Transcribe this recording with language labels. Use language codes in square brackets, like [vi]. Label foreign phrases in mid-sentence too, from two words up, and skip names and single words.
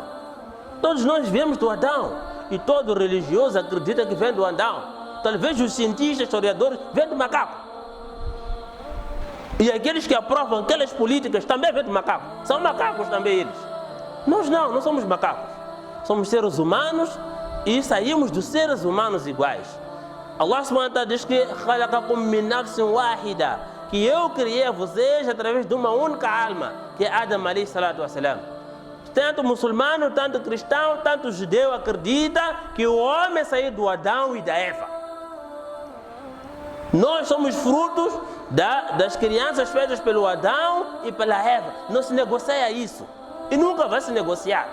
[pt] Todos nós viemos do Adão. E todo religioso acredita que vem do Adão. Talvez os cientistas, historiadores, vêm do macaco. E aqueles que aprovam aquelas políticas também vêm do macaco. São macacos também eles. Nós não somos macacos. Somos seres humanos e saímos dos seres humanos iguais. [ar] الله سبحانه وتعالى [pt] diz que que eu criei vocês através de uma única alma, que é Adam [ar] عليه الصلاة والسلام. [pt] Tanto muçulmano, tanto cristão, tanto judeu acredita que o homem saiu do Adão e da Eva. Nós somos frutos das crianças feitas pelo Adão e pela Eva. Não se negocia isso. E nunca vai se negociar.